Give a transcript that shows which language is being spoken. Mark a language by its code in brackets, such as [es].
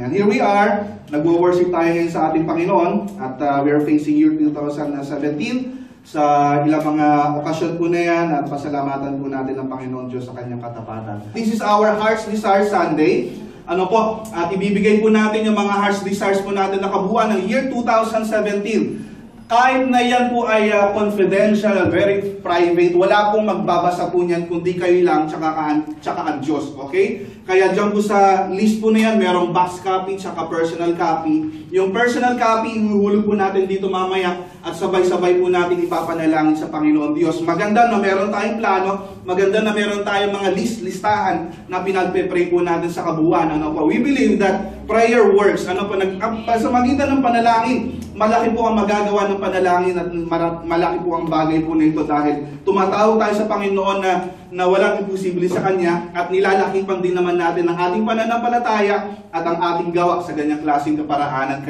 [en] And here we are, [tl] nagwo-worship tayo ngayon sa ating Panginoon at [en] we are facing year 2017. [tl] Sa ilang mga okasyon po na yan at pasalamatan po natin ang Panginoon Diyos sa kanyang katapatan. [en] This is our Heart's Desire Sunday. [tl] Ano po, at ibibigay po natin yung mga Heart's Desires po natin na kabuuan ng year 2017. Kahit na yan po ay confidential, very private, wala pong magbabasa po niyan kundi kayo lang tsaka ang Diyos. Okay? Kaya dyan po sa list po na yan, merong box copy tsaka personal copy. Yung personal copy, ihuhulog po natin dito mamaya at sabay-sabay po natin ipapanalangin sa Panginoon Diyos. Maganda na meron tayong plano, maganda na meron tayong mga listahan na pinagpe-pray po natin sa kabuuan. Ano po? [en] We believe that prayer works. [tl] Ano po? Sa magitan ng panalangin, malaki po ang magagawa ng panalangin at malaki po ang bagay po nito dahil tumatawag tayo sa Panginoon na walang imposible sa Kanya at nilalakipan din naman natin ang ating pananampalataya at ang ating gawa sa ganyang klaseng kaparaanan.